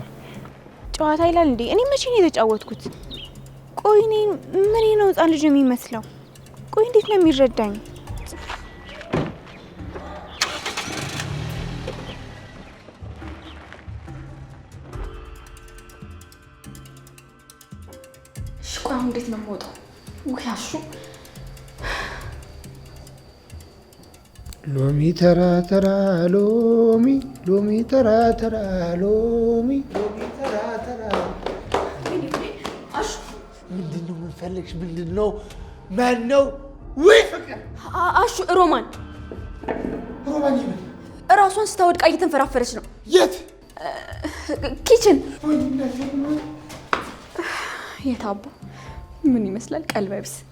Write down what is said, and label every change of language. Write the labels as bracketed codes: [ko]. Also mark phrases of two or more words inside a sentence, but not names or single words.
[am] ጨዋታ ይላል እንዴ? እኔ መቼ ነው የተጫወትኩት? ቆይ እኔ ምን ነው ህፃን ልጅ የሚመስለው? ቆይ እንዴት ነው የሚረዳኝ? እሺ ቆይ አሁን እንዴት ነው የምወጣው? ውይ አሹ ሎሚ ተራ ተራ ሎሚ ሎሚ ተራ ተራ ሎሚ ሎሚ ተራ ተራ። ምንድን ነው የምንፈልግሽ? ምንድን ነው? ማን ነው? ወይ ፍቅር አሹ ሮማን ሮማን ይመጣ እራሷን ስታወድቃ እየተንፈራፈረች ነው። የት? ኪችን። የታባ ምን ይመስላል? ቀልበቢስ።